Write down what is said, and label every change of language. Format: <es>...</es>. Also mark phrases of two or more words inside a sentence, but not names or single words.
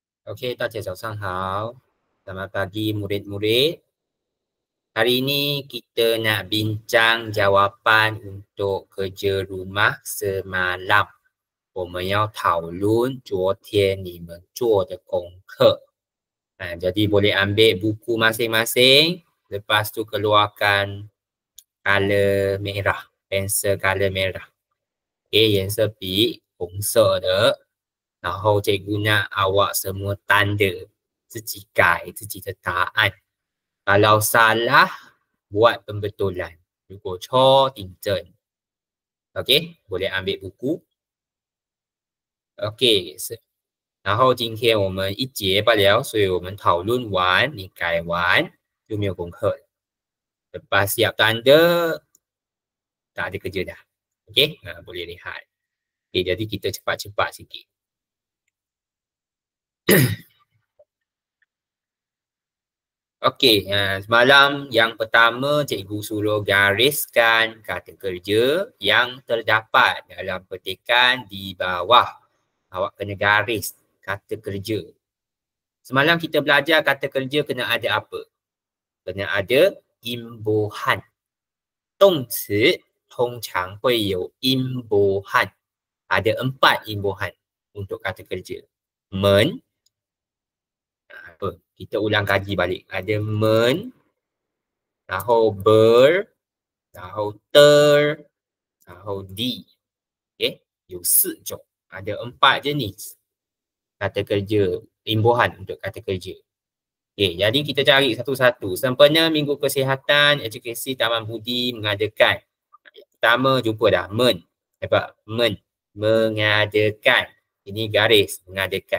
<ms>Okey,</ms> <zh>大家早上好.</zh> <ms>Selamat pagi murid-murid. Hari ini kita nak bincang jawapan untuk kerja rumah semalam.</ms> <zh>我们要讨论昨天你们做的功课.</zh> <ms>Jadi boleh ambil buku masing-masing. Lepas tu keluarkan color merah, pensel color merah.</ms> <zh>Okay, 颜色笔红色的。</zh> <ms>然后 cikgu nak awak semua tanda,</ms> <zh>自己改自己的答案.</zh> <ms>Kalau salah, buat pembetulan.</ms> <zh>如果错，订正.</zh> <ms>OK， boleh ambil buku.</ms> <zh>OK， 然后今天我们一节罢了，所以我们讨论完，你改完就没有功课了.</zh> <ms>Lepas siap tanda, tak ada kerja dah. OK, boleh lihat. Okay, jadi kita cepat-cepat sikit. Okey, semalam yang pertama cikgu suruh gariskan kata kerja yang terdapat dalam petikan di bawah. Awak kena garis kata kerja. Semalam kita belajar kata kerja kena ada apa? Kena ada imbuhan.</ms> <zh>动词通常会有 imbuhan.</zh> <ms>Ada 4 imbuhan untuk kata kerja. Men, kita ulang kaji balik. Ada men, 然后 ber, 然后 ter, 然后 di.</ms> <zh>Okay, 有4种.</zh> <ms>Ada 4 jenis kata kerja, imbuhan untuk kata kerja. Okay, jadi kita cari satu-satu. Sempena Minggu Kesihatan, Edukasi Taman Budi mengadakan. Pertama jumpa dah, men. Nampak? Men. Mengadakan. Ini garis, mengadakan.</ms>